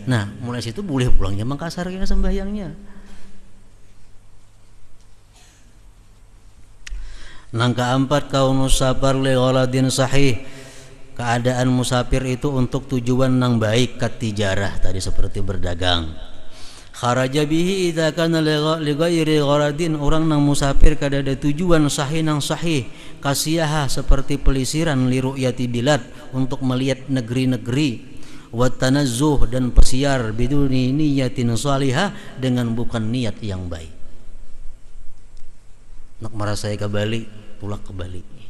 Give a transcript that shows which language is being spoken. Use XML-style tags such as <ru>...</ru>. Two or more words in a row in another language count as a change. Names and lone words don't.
<bjn>Nah mulai situ boleh pulangnya Mangkasar kena sembahyangnya. Nang keempat</bjn> <ar>كون السفر لغرض صحيح,</ar> <bjn>keadaan musafir itu untuk tujuan nang baik,</bjn> <ar>كالتجارة</ar> <bjn>tadi seperti berdagang.</bjn> <ar>خرج به إذا كان لغير غرض,</ar> <bjn>orang nang musafir kada ada tujuan sahih nang sahih, kasiyaha seperti pelisiran</bjn> <ar>لرؤية البلاد,</ar> <bjn>untuk melihat negeri-negeri,</bjn> <ar>والتنزه</ar> <bjn>dan pesiar</bjn> <ar>بدون نية صالحة,</ar> <bjn>dengan bukan niat yang baik. Nak merasai ke Bali, tulak ke Bali.</bjn>